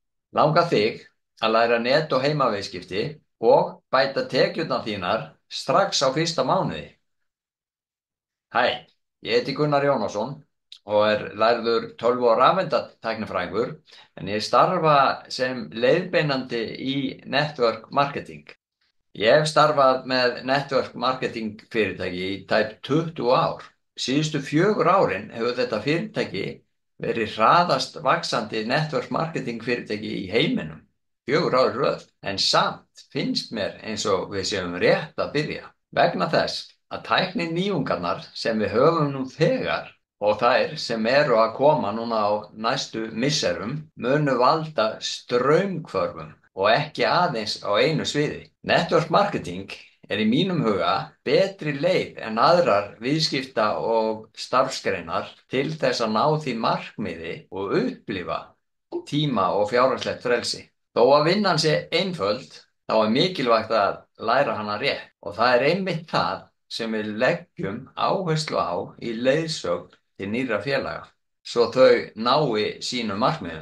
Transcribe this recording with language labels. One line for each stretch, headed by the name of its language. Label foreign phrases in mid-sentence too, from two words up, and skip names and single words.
Icelandic: Langar þig að læra net- og heimaviðskipti og bæta tekjurnar þínar strax á fyrsta mánuði? Hæ, ég heiti Gunnar Jónasson og er lærður tölvu- og rafeindatæknifræðingur en ég starfa sem leiðbeinandi í
English: network marketing.
Icelandic: Ég hef starfað með
English: network marketing
Icelandic: fyrirtæki í tæp 20 ár. Síðustu 4 árin hefur þetta fyrirtæki verið hraðast vaxandi
English: network marketing
Icelandic: fyrirtæki í heiminum. 4 ár í röð. En samt finnst mér eins og við séum rétt að byrja. Vegna þess að tækni nýjungarnar sem við höfum nú þegar og þær sem eru að koma núna á næstu misserum munu valda straumhvörfum og ekki aðeins á einu sviði.
English: Network marketing
Icelandic: er í mínum huga betri leið en aðrar viðskipta og starfsgreinar til þess að ná því markmiði og upplifa tíma og fjárhagslegt frelsi. Þó að vinnan sé einföld, þá er mikilvægt að læra hana rétt og það er einmitt það sem við leggjum áherslu á í leiðsögn til nýrra félaga, svo þau nái sínum markmiðum.